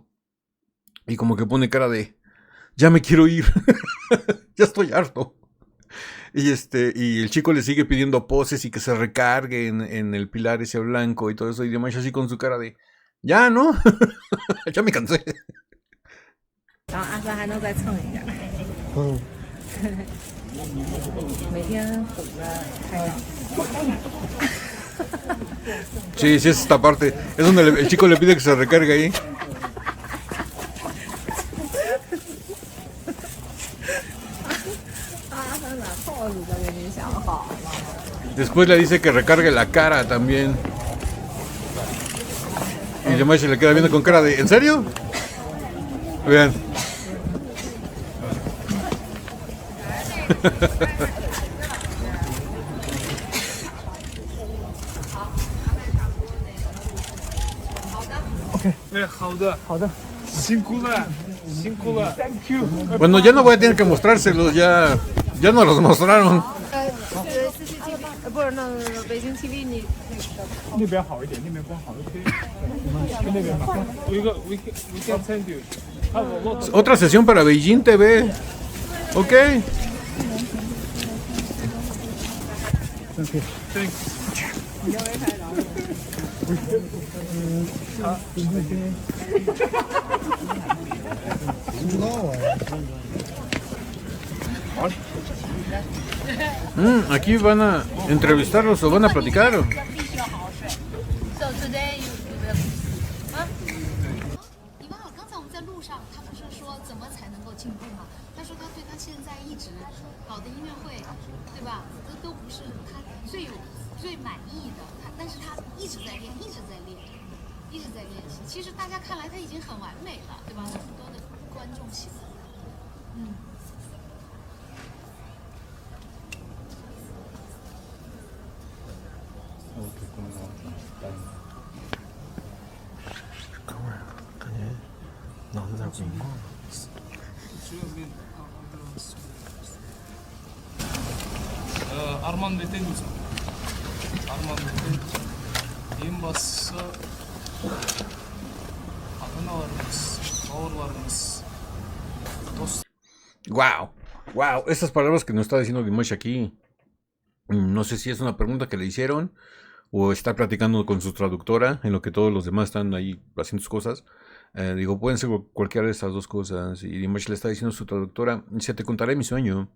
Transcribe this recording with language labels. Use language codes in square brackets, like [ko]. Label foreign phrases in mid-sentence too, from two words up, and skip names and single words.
[es] Y como que pone cara de... Ya me quiero ir. Ya estoy harto. Y el chico le sigue pidiendo poses y que se recargue en el pilar ese blanco y todo eso. Y Dimash así con su cara de... Ya, ¿no? Ya me cansé. [zh] 然后阿三还能再蹭一点。每天等着开展。 [es] Sí, sí, es esta parte. Es donde el chico le pide que se recargue ahí. Después le dice que recargue la cara también. Y Dimash se le queda viendo con cara de... ¿En serio? Vean. [zh] OK， 哎，好的，好的，辛苦了，辛苦了 ， [en] Thank you。 [es] Bueno, ya no voy a tener que mostrárselos, ya nos los mostraron. [zh] 不是，那北京 TV 你那边好一点，那边光好一点，跟那边吧。 [en] We can send you. [es] Otra sesión para Beijing TV. Ok. Thanks. [zh] 不知道啊。 [es] Aquí van a entrevistarlos o van a platicar. [en] So today you will 啊？ [zh] 你忘了刚才我们在路上，他不是说怎么才能够进步吗？他说他对他现在一直搞的音乐会，对吧？都不是他最满意的，但是他一直在练，一直在练，一直在练习。其实大家看来他已经很完美了，对吧？那么多的观众喜欢，感觉脑子有点迷茫。 Арман детенуца. Арман детенуца. [kk] Ең бастысы ата-аналарымыз, бауырларымыз [es] Wow, wow, estas palabras que nos está diciendo Dimash aquí, no sé si es una pregunta que le hicieron o está platicando con su traductora en lo que todos los demás están ahí haciendo sus cosas. Digo, pueden ser cualquiera de estas dos cosas. Y Dimash le está diciendo a su traductora, dice, te contaré mi sueño.